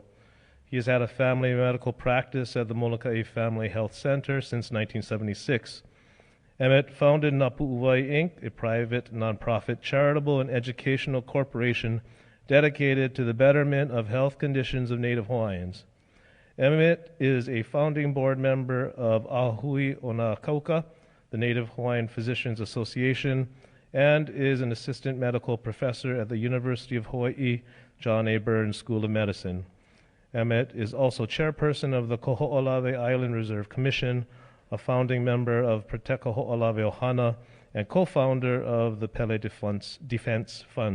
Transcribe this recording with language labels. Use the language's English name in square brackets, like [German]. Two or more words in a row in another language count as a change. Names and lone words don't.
[English] He has had a family medical practice at the Molokai Family Health Center since 1976. Emmett founded Napu'uwai Inc., a private, nonprofit, charitable, and educational corporation dedicated to the betterment of health conditions of Native Hawaiians. Emmett is a founding board member of ʻAhui o nā Kauka, the Native Hawaiian Physicians Association, and is an assistant medical professor at the University of Hawaii John A. Burns School of Medicine. Emmett is also chairperson of the Kaho'olawe Island Reserve Commission, a founding member of Protect Kaho'olawe Ohana, and co-founder of the Pele Defense Fund.